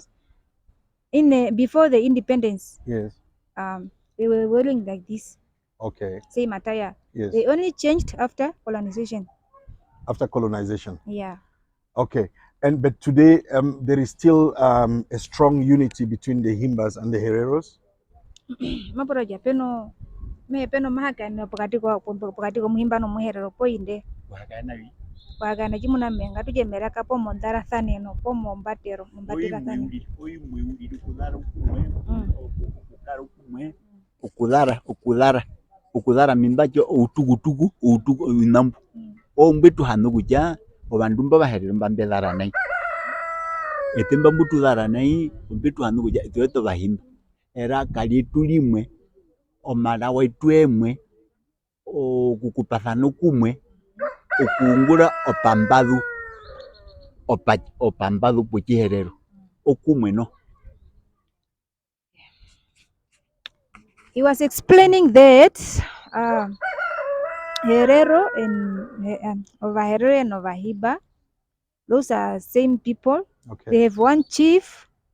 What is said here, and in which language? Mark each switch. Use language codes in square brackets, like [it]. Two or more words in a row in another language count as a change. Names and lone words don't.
[en] Before the independence, yes. They were wearing like this. Okay. Same attire. Yes. They only changed after colonization. After colonization. Yeah. Okay. But today there is still a strong unity between the Himbas and the Hereros. [hz] Maporoja peno mahakani pokati kwa Muhimba no Muherero poinde. Wagana jimuna menga tuje meraka po mondara thane no po mombatero thane. Okulara mimbajo outugutugu inambu ombetu hanu kuja obandu mbabaherero mbambelara nai etemba mbutu lara nai ombetu hanu kuja tweto bahimba era kali tulimwe omala wetu emwe okukupathana kumwe okungura opambalu pokiherero okumwe no. [en] He was explaining that Herero and Herero and Hiba, those are same people. Okay. They have one chief.